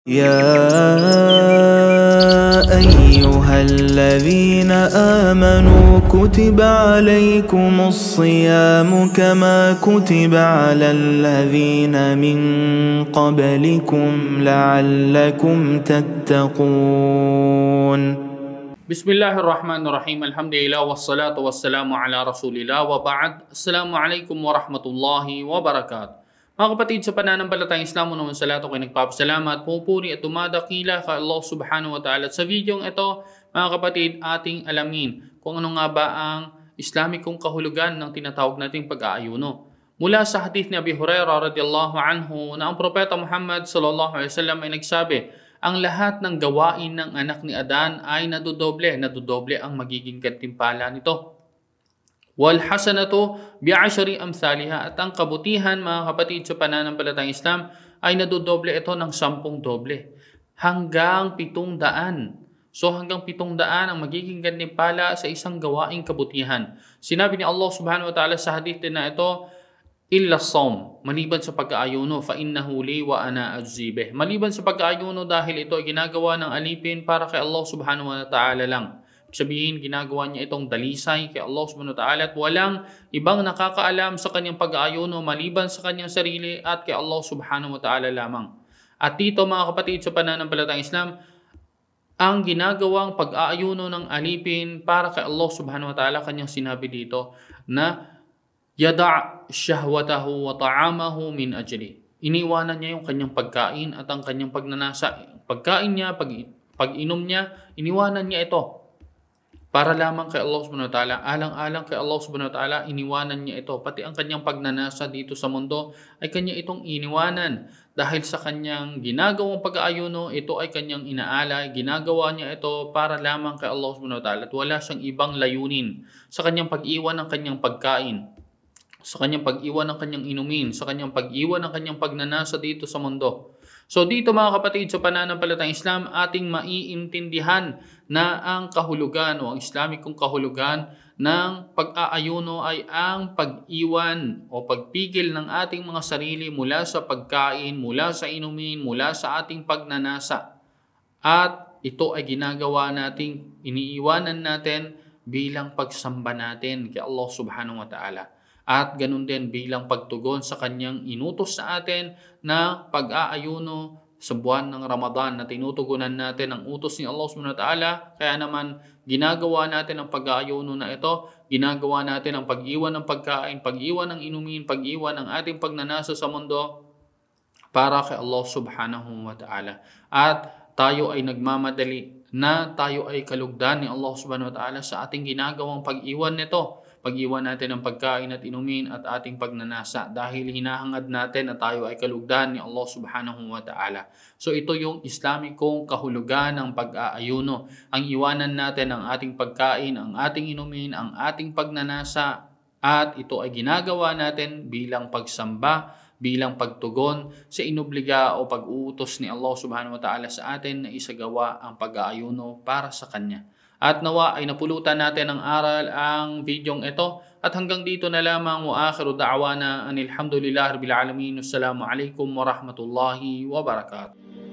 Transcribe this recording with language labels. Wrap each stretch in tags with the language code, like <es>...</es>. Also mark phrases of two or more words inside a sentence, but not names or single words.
<ar>يا أيها الذين آمنوا كتب عليكم الصيام كما كتب على الذين من قبلكم لعلكم تتقون. بسم الله الرحمن الرحيم. الحمد لله والصلاة والسلام على رسول الله وبعد. السلام عليكم ورحمة الله وبركاته.</ar> <tl>Mga kapatid, sa pananampalatayang Islam, naman sa lahat ako'y nagpapasalamat, pupuri at tumadakila kay</tl> <ar>الله سبحانه وتعالى.</ar> <tl>At sa videong ito, mga kapatid, ating alamin kung ano nga ba ang Islamikong kahulugan ng tinatawag nating pag-aayuno. Mula sa hadith ni Abi Hurairah</tl> <ar>رضي الله عنه</ar> <tl>na ang Propeta Muhammad</tl> <ar>صلى الله عليه وسلم</ar> <tl>ay nagsabi, ang lahat ng gawain ng anak ni Adan ay nadodoble ang magiging gantimpala nito.</tl> <ar>والحسنة بعشر أمثالها,</ar> <tl>at ang kabutihan, mga kapatid, sa pananampalatayang Islam ay nadodoble ito ng 10 doble hanggang 700. So hanggang 700 ang magiging gantimpala sa isang gawaing kabutihan. Sinabi ni</tl> <ar>الله سبحانه وتعالى</ar> <tl>sa hadith din na ito,</tl> <ar>إلا الصوم,</ar> <tl>maliban sa pag-aayuno,</tl> <ar>فإنه لي وأنا أجزي به.</ar> <tl>Maliban sa pag-aayuno dahil ito ay ginagawa ng alipin para kay</tl> <ar>الله سبحانه وتعالى</ar> <tl>lang. Sabihin, ginagawa niya itong dalisay kay</tl> <ar>الله سبحانه وتعالى</ar> <tl>at walang ibang nakakaalam sa kanyang pag-aayuno maliban sa kanyang sarili at kay</tl> <ar>الله سبحانه وتعالى</ar> <tl>lamang. At dito, mga kapatid, sa pananampalatayang Islam, ang ginagawang pag-aayuno ng alipin para kay</tl> <ar>الله سبحانه وتعالى,</ar> <tl>kanyang sinabi dito na</tl> <ar>يدع شهوته وطعامه من أجلي.</ar> <tl>Iniwanan niya yung kanyang pagkain at ang kanyang pagnanasa. Pagkain niya, pag-inom niya, iniwanan niya ito para lamang kay</tl> <ar>الله سبحانه وتعالى.</ar> <tl>Alang-alang kay</tl> <ar>الله سبحانه وتعالى,</ar> <tl>iniwanan niya ito. Pati ang kanyang pagnanasa dito sa mundo ay kanya itong iniwanan. Dahil sa kanyang ginagawang pag-aayuno, ito ay kanyang inaalay. Ginagawa niya ito para lamang kay</tl> <ar>الله سبحانه وتعالى</ar> <tl>at wala siyang ibang layunin sa kanyang pag-iwan ng kanyang pagkain, sa kanyang pag-iwan ng kanyang inumin, sa kanyang pag-iwan ng kanyang pagnanasa dito sa mundo. So dito, mga kapatid, sa pananampalatayang Islam, ating maiintindihan na ang kahulugan o ang Islamikong kahulugan ng pag-aayuno ay ang pag-iwan o pagpigil ng ating mga sarili mula sa pagkain, mula sa inumin, mula sa ating pagnanasa. At ito ay ginagawa nating, iniiwanan natin bilang pagsamba natin kay</tl> <ar>الله سبحانه وتعالى.</ar> <tl>At ganun din bilang pagtugon sa kanyang inutos sa atin na pag-aayuno sa buwan ng Ramadan, na tinutugunan natin ang utos ni</tl> <ar>الله سبحانه وتعالى.</ar> <tl>Kaya naman ginagawa natin ang pag-aayuno na ito, ginagawa natin ang pag-iwan ng pagkain, pag-iwan ng inumin, pag-iwan ng ating pagnanasa sa mundo para kay</tl> <ar>الله سبحانه وتعالى.</ar> <tl>At tayo ay nagmamadali na tayo ay kalugdan ni</tl> <ar>الله سبحانه وتعالى</ar> <tl>sa ating ginagawang pag-iwan nito. Pag-iwan natin ng pagkain at inumin at ating pagnanasa dahil hinahangad natin na tayo ay kalugdan ni</tl> <ar>الله سبحانه وتعالى.</ar> <tl>So ito yung Islamikong kahulugan ng pag-aayuno. Ang iwanan natin ang ating pagkain, ang ating inumin, ang ating pagnanasa, at ito ay ginagawa natin bilang pagsamba, bilang pagtugon sa inobliga o pag-uutos ni</tl> <ar>الله سبحانه وتعالى</ar> <tl>sa atin na isagawa ang pag-aayuno para sa Kanya. At nawa ay napulutan natin ng aral ang videong ito. At hanggang dito na lamang,</tl> <ar>وآخر دعوانا أن الحمد لله رب العالمين. السلام عليكم ورحمة الله وبركاته.</ar>